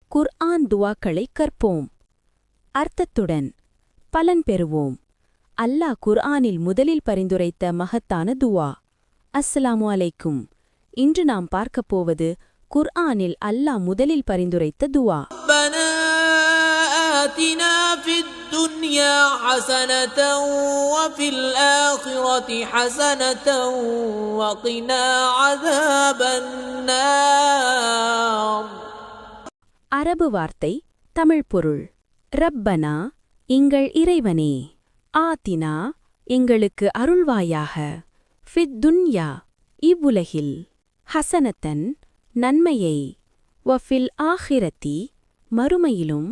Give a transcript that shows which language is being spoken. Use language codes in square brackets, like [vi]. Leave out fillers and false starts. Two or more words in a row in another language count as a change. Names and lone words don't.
[ta] குர்ஆன் துவாக்களை கற்போம். அர்த்தத்துடன் பலன் பெறுவோம். அல்லாஹ் குர்ஆனில் முதலில் பரிந்துரைத்த மகத்தான துவா. [ar] السلام عليكم. [ta] இன்று நாம் பார்க்கப் போவது குர்ஆனில் அல்லாஹ் முதலில் பரிந்துரைத்த துவா. [ar] ربنا آتنا في الدنيا حسنة وفي الآخرة حسنة وقنا عذاب النار. [ta] அரபு வார்த்தை, தமிழ் பொருள். ரப்பனா, எங்கள் இறைவனே. ஆத்தினா, எங்களுக்கு அருள்வாயாக. [ar] في الدنيا, [ta] இவ்வுலகில். ஹசனத்தன், நன்மையை. [ar] وفي الآخرة, [ta] மறுமையிலும்.